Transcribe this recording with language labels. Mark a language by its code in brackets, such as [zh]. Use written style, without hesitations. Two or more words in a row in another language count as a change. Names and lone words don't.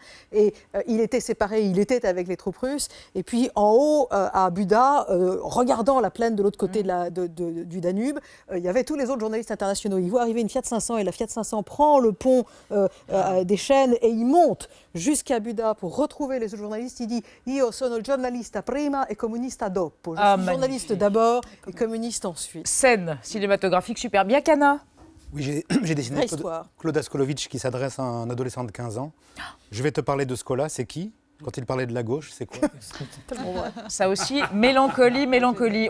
[fr] Et il était séparé, il était avec les troupes russes. Et puis en haut, à Buda, regardant la plaine de l'autre côté du Danube, il y avait tous les autres journalistes internationaux. Ils voient arriver une Fiat 500 et la Fiat 500 prend le pont des Chênes et il monte jusqu'à Buda pour retrouver les autres journalistes. Il dit « [it] Io sono giornalista prima e comunista dopo ». [fr] Je suis journaliste d'abord et communiste ensuite. Scène cinématographique super bien, Cana. Oui, j'ai dessiné Claude Askolovitch qui s'adresse à un adolescent de 15 ans. Je vais te parler de Scola, c'est qui ? Quand il parlait de la gauche, c'est quoi? Ça aussi, mélancolie.